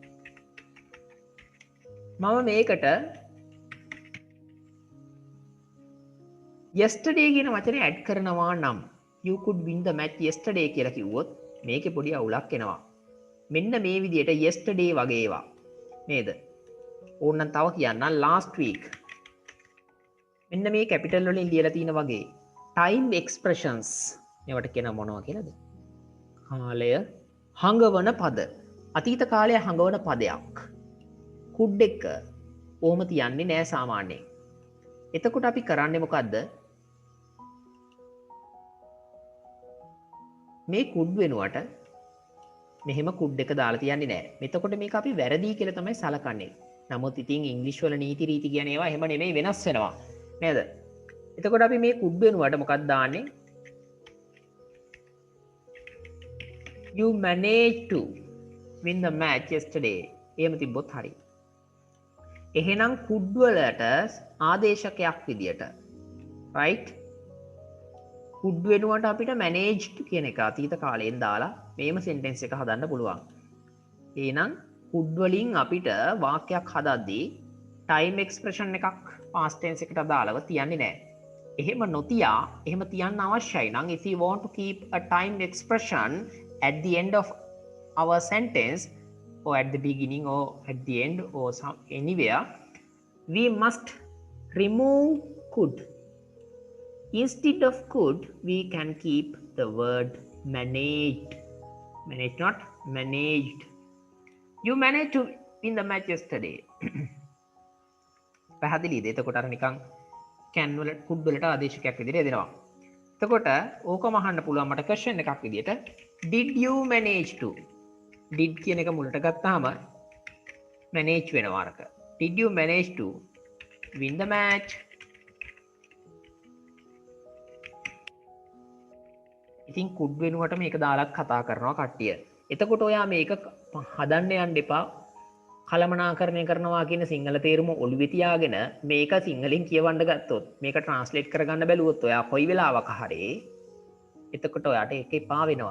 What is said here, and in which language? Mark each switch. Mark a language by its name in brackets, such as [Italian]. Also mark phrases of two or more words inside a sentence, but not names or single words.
[Sinhala] මම මේකට yesterday කියන වචනේ add කරනවා නම් [English] you could win the match yesterday [Sinhala] කියලා කිව්වොත් මේකේ පොඩි අවුලක් එනවා. මෙන්න මේ විදිහට yesterday වගේ ඒවා නේද? ඕනනම් තව කියන්න [English] last week. [Sinhala] මෙන්න මේ capital වලින් ලියලා තියෙන වගේ [English] time expressions [Sinhala] මේවට කියන මොනවා කියලාද? කාලය හඟවන පද. අතීත කාලය හඟවන පදයක්. could එක ඕම තියන්නේ නෑ සාමාන්‍යයෙන්. එතකොට අපි කරන්නේ මොකද්ද? මේ could වෙනුවට මෙහෙම කුඩ් එක දාලා තියන්නේ නැහැ. එතකොට මේක අපි වැරදි කියලා තමයි සලකන්නේ. නමුත් ඉතින් ඉංග්‍රීසි වල නීති රීති කියන ඒවා එහෙම නෙමෙයි වෙනස් වෙනවා. නේද? එතකොට අපි මේ කුඩ් වෙනුවට මොකක්ද දාන්නේ? [English] You managed to win the match yesterday. [Sinhala] එහෙම තිබ්බොත් හරි. එහෙනම් කුඩ් වලට ආදේශකයක් විදියට right කුඩ් වෙනුවට අපිට managed කියන එක අතීත කාලයෙන් දාලා මේම sentence එක හදන්න පුළුවන්. එහෙනම් කුඩ් වලින් අපිට වාක්‍යයක් හදද්දී [English] time expression [Sinhala] එකක් [English] past tense [Sinhala] එකට දාලව තියන්නේ නැහැ. එහෙම නොතියා එහෙම තියන්න අවශ්‍යයි නම් [English] if you want to keep a time expression at the end of our sentence or at the beginning or at the end or anywhere, we must remove could. Instead of could, we can keep the word managed. Managed, not managed. You managed to win the match yesterday. [Sinhala] පැහැදිලිද? එතකොට අර නිකන් can වල could වලට ආදේශකයක් විදිහට දෙනවා. එතකොට ඕකම අහන්න පුළුවන් මට question එකක් විදිහට [English] did you manage to? [Sinhala] did කියන එක මුලට ගත්තාම manage වෙනවා අරක. [English] Did you manage to win the match? [Sinhala] ඉතින් could වෙනුවට මේක දාලා කතා කරනවා කට්ටිය. එතකොට ඔයා මේක හදන්න යන්න එපා. කලමනාකරණය කරනවා කියන සිංහල තේරුම ඔළුවේ තියාගෙන මේක සිංහලෙන් කියවන්න ගත්තොත් මේක ට්‍රාන්ස්ලේට් කරගන්න බැලුවොත් ඔයා කොයි වෙලාවක හරි එතකොට ඔයාට ඒක එපා වෙනවා.